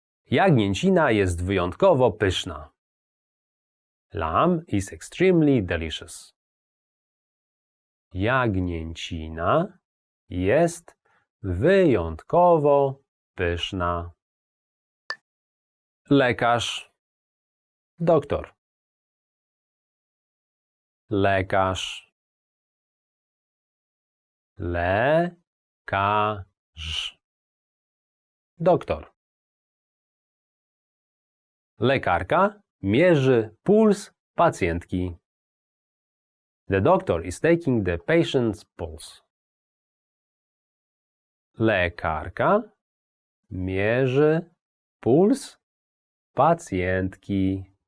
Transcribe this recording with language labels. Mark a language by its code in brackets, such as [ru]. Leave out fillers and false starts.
[pl] Jagnięcina jest wyjątkowo pyszna. [en] Lamb is extremely delicious. [pl] Jagnięcina jest wyjątkowo pyszna. Lekarz. Doktor. Lekarz. Lekarz. Doktor. Lekarka mierzy puls pacjentki. [en] The doctor is taking the patient's pulse. [pl] Lekarka mierzy puls pacjentki.